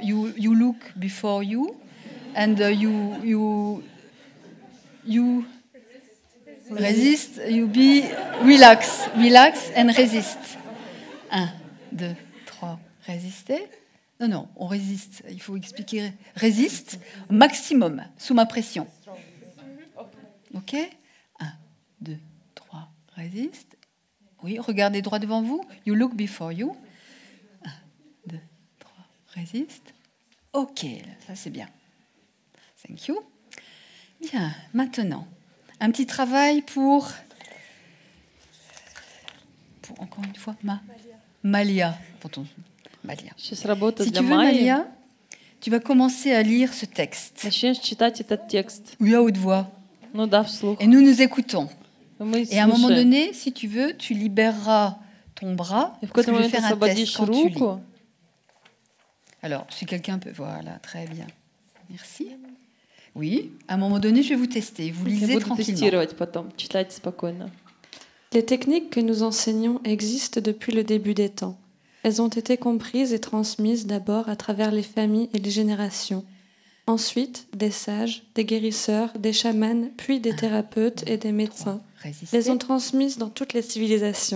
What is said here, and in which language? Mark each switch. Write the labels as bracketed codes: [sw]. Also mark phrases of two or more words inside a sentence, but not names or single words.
[en] You look before you, and you resist. You be relax and resist. 1, 2, 3, [fr] résistez. Non, on résiste. Il faut expliquer. Résiste maximum sous ma pression. Ok. 1, 2, 3, résiste. Oui, regardez droit devant vous. [en] You look before you. 1, 2, 3, [fr] résiste. Ok, ça c'est bien. [en] Thank you. [fr] Bien, maintenant, un petit travail pour encore une fois, Malia. Malia. [ru] Сейчас работа [fr] Si [ru] для [fr] tu veux, [ru] Майи. [fr] Malia, tu vas commencer à lire ce texte. [ru] Начнешь читать этот текст. [fr] Oui, à haute voix. [ru] Ну да, вслух. [fr] Et nous écoutons. [ru] Мы [fr] Et à un moment [ru] слушаем. [fr] donné, si tu veux, tu libéreras ton bras. [ru] И в [fr] Parce [ru] какой-то [fr] que je vais [ru] момент [fr] faire un test [ru] освободишь [fr] quand tu lis. [ru] руку. [fr] Alors, si quelqu'un peut... Voilà, très bien. Merci. Oui, à un moment donné, je vais vous tester. Vous [ru] Я [fr] lisez [ru] буду [fr] tranquillement. [ru] тестировать потом. Читайте спокойно. [fr] Les techniques que nous enseignons existent depuis le début des temps. Elles ont été comprises et transmises d'abord à travers les familles et les générations. Ensuite, des sages, des guérisseurs, des chamans, puis des thérapeutes et des médecins Résistez. les ont transmises dans toutes les civilisations.